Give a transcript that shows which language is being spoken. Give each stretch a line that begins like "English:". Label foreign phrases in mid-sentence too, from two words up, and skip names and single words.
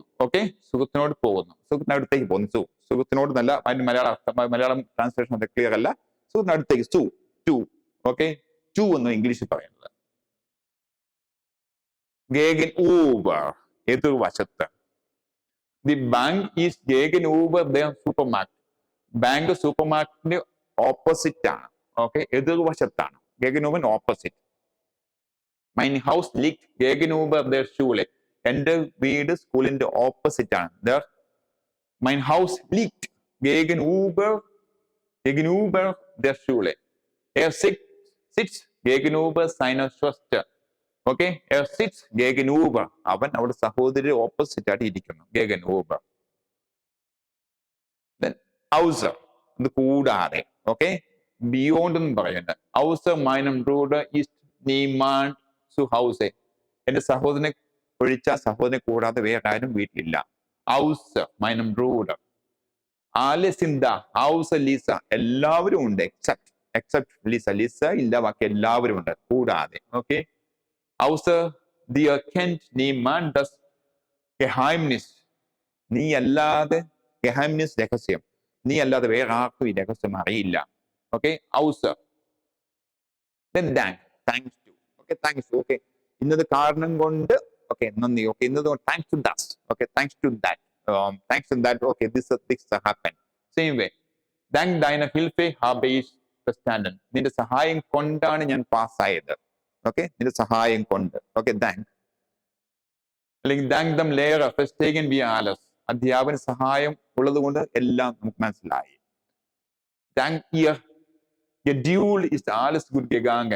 Malayalam: സുഹൃത്തിനോട് പോകുന്നു. സുഹൃത്തിന്റെ അടുത്തേക്ക് പോകുന്നു. സുഹൃത്തിനോട് നല്ല, അതിന് മലയാളം ട്രാൻസ്ലേഷൻ അത് ക്ലിയർ അല്ല. സുഹൃത്തിന്റെ അടുത്തേക്ക്. ടു എന്ന് ഇംഗ്ലീഷിൽ പറയുന്നത്. Gegenüber, എതിർവശത്ത്.
English: The bank is
German: gegenüber dem Supermarkt.
Malayalam: ബാങ്ക് സൂപ്പർമാർക്കറ്റിന്റെ ഓപ്പോസിറ്റ് ആണ്. എതിർവശത്താണ്. Gegenüber ഓപ്പോസിറ്റ്.
German: Mein Haus liegt gegenüber der Schule.
Malayalam: എന്റെ വീട് സ്കൂളിന്റെ ഓപ്പോസിറ്റ് ആണ്.
German: Mein Haus liegt gegenüber der Schule. Er sitzt gegenüber seiner Schwester. Er sitzt gegenüber.
Malayalam: അവൻ അവിടെ സഹോദരി ഓപ്പോസിറ്റ് ആയിട്ട് ഇരിക്കുന്നു.
English: Gegenüber. Then außer,
Malayalam: ഇത് കൂടാതെ. Beyond എന്ന് പറയുന്നത്.
German: Außer meinem Bruder ist niemand zu Hause.
Malayalam: എന്റെ സഹോദരനെ ഒഴിച്ച, സഹോദരനെ കൂടാതെ വേറെ ആരും വീട്ടിലില്ല.
German: Außer meinem Bruder. Alle sind da. Außer Lisa.
Malayalam: എല്ലാവരും ഉണ്ട്.
English: Except Lisa.
Malayalam: Lisa ഇല്ല, ബാക്കി എല്ലാവരും ഉണ്ട്. കൂടാതെ.
German: Außer dir kennt niemand das Geheimnis.
Malayalam: നീ അല്ലാതെ Geheimnis രഹസ്യം. നീ അല്ലാതെ വേറെ ആർക്കും ഈ രഹസ്യം അറിയില്ല. ഓക്കെ, ഔസർ.
English: Then thanks to. Okay, thanks to.
Malayalam: Okay, ഇന്നത് കാരണം കൊണ്ട് okay നന്ദി. Okay, ഇന്നത്
English: thanks to that. Okay, thanks to that. Thanks to that. Okay, this happened. Same way.
German: Dank deine Hilfe habe ich bestanden.
Malayalam: നിന്റെ സഹായം കൊണ്ടാണ് ഞാൻ പാസ്സായത്. ഓക്കെ, നിന്റെ സഹായം കൊണ്ട്. ഓക്കെ, താങ്ക്.
German: അല്ലെങ്കിൽ Dank dem Lehrer verstehen wir alles.
Malayalam: അധ്യാപന സഹായം ഉള്ളത് കൊണ്ട് എല്ലാം നമുക്ക് മനസ്സിലായി.
German: Dank Ihrer Geduld ist alles gut gegangen.